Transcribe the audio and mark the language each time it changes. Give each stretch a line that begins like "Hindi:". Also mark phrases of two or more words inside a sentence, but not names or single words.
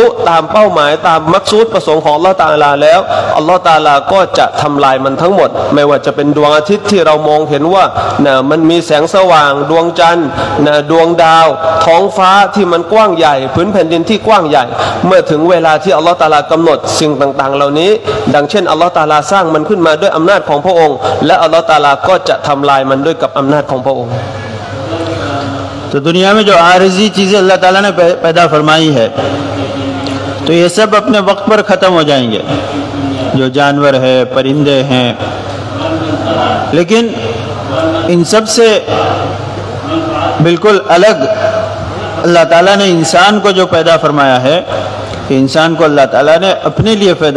Thai: ตามเป้าหมายตามมักซูดประสงค์ของอัลลอฮฺตะอาลาแล้วอัลลอฮฺตะอาลาก็จะทำลายมันทั้งหมดไม่ว่าจะเป็นดวงอาทิตย์ที่เรามองเห็นว่ามันมีแสงสว่างดวงจันทร์ดวงดาวท้องฟ้าที่มันกว้างใหญ่พื้นแผ่นดินที่กว้างใหญ่เมื่อถึงเวลาที่อัลลอฮฺตะอาลากำหนดสิ่งต่างๆเหล่านี้ดังเช่นอัลลอฮฺตะอาลาสร้างมันขึ้นมาด้วยอำนาจของพระองค์และอัลลอฮฺตะอาลาก็จะทำลายมันด้วยกับอำนาจของพระองค์
Hindi: तो दुनिया में जो आरिज़ी चीज़ें अल्लाह ताला ने पैदा फरमाई है तो ये सब अपने वक्त पर ख़त्म हो जाएंगे, जो जानवर है परिंदे हैं, लेकिन इन सब से बिल्कुल अलग अल्लाह ताला ने इंसान को जो पैदा फरमाया है, इंसान को अल्लाह ताला ने अपने लिए पैदा